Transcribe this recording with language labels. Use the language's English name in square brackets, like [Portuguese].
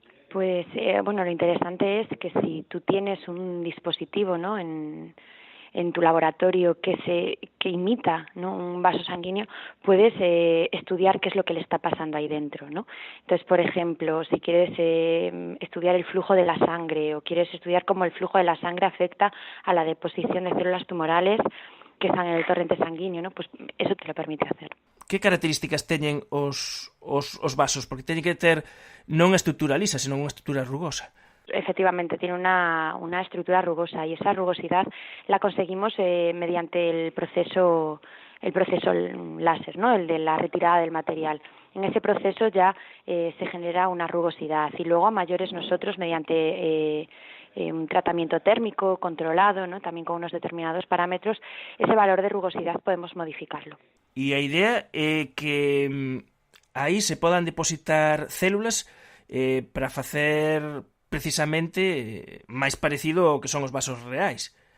[Spanish] Pues, lo interesante es que si tú tienes un dispositivo, ¿no?, en tu laboratorio que imita, ¿no?, un vaso sanguíneo, puedes estudiar qué es lo que le está pasando ahí dentro, ¿no? Entonces, por ejemplo, si quieres estudiar el flujo de la sangre o quieres estudiar cómo el flujo de la sangre afecta a la deposición de células tumorales que están en el torrente sanguíneo, ¿no?, pues eso te lo permite hacer. [Galician] Que características teñen os vasos? Porque teñen que ter non unha estrutura lisa, senón unha estrutura rugosa. [Spanish] Efectivamente, tiene una estructura rugosa y esa rugosidad la conseguimos mediante el proceso láser, ¿no?, el de la retirada del material. En ese proceso ya se genera una rugosidad y luego a mayores nosotros mediante un tratamiento térmico controlado, ¿no?, también con unos determinados parámetros, ese valor de rugosidad podemos modificarlo. [Galician] E a idea é que aí se podan depositar células para facer precisamente máis parecido ao que son os vasos reais.